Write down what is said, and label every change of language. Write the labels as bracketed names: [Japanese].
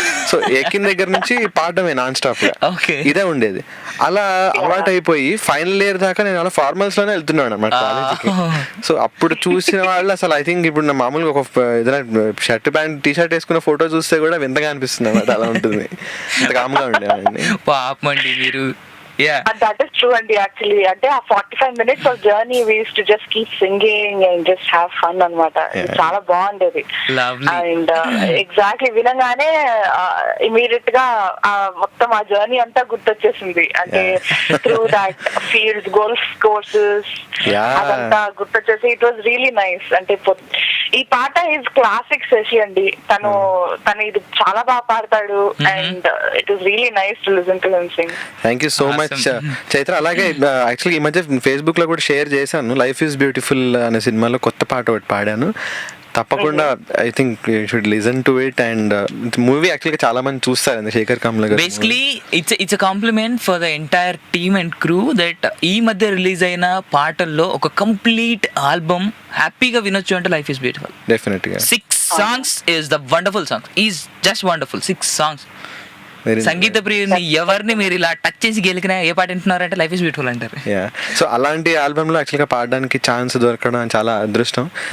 [Telugu] So ఎక్కిన దగ్గర నుంచి పాడమే నాన్ స్టాప్ గా ఇదే ఉండేది. అలా అలవాటు అయిపోయి ఫైనల్ ఇయర్ దాకా నేను అలా ఫార్మల్స్ లోనే వెళ్తున్నాను అనమాట కాలేజీకి. సో అప్పుడు చూసిన వాళ్ళు అసలు [English] I think [Telugu] ఇప్పుడు నా మామూలుగా ఒక ఏదైనా షర్ట్ ప్యాంట్ టీ షర్ట్ వేసుకున్న ఫోటో చూస్తే కూడా వింతగా అనిపిస్తుంది అనమాట. అలా ఉంటుంది, కామ్గా ఉండేవాడిని. పాపండి మీరు. [English] That is true అండి. [Telugu] యాక్చువల్లీ అంటే ఆ [English] 45 minutes of journey we used to just keep singing and just have fun అన్నమాట. [Telugu] చాలా బాగుండేది. అండ్ ఎగ్జాక్ట్లీ వినగానే ఇమీడియట్ గా మొత్తం ఆ జర్నీ అంతా గుర్తొచ్చేసింది. [English] అంటే through that field golf courses [Telugu] అదంతా గుర్తొచ్చేసి [English] It was really nice. [Telugu] అంటే ఈ పాట [English] is classic [Telugu] శశి అండి. తను ఇది చాలా బాగా పాడతాడు [English] And it is really nice to listen to him sing. Thank you so much Chaitra. [Telugu] అలాగే యాక్చువల్లీ ఈ మధ్య ఫేస్బుక్ లో కూడా షేర్ చేశాను, లైఫ్ ఈజ్ బ్యూటిఫుల్ అనే సినిమాలో కొత్త పాట ఒకటి పాడాను. తప్పకుండా [English] I think you should listen to it. And movie [Telugu] యాక్చువల్గా చాలా మంది చూస్తారు [English] శేఖర్ కమ్ల గారు. Basically it's a compliment for the entire team and crew that [Telugu] ఈ మధ్య రిలీజ్ అయిన పాటల్లో ఒక కంప్లీట్ ఆల్బమ్ హ్యాపీగా వినొచ్చు అంటే [English] Life is beautiful. [Telugu] డెఫినెట్గా [English] 6 songs is the wonderful song. Is just wonderful. 6 songs. [Telugu] సంగీత ప్రియుని ఎవరిని మీరు ఇలా టచ్ చేసి గెలికినా ఏ పాట వింటున్నారంటే లైఫ్ ఇస్ బ్యూటిఫుల్ అంటారు. సో అలాంటి ఆల్బమ్ లో యాక్చువల్ గా పాడడానికి ఛాన్స్ దొరకడం చాలా అదృష్టం.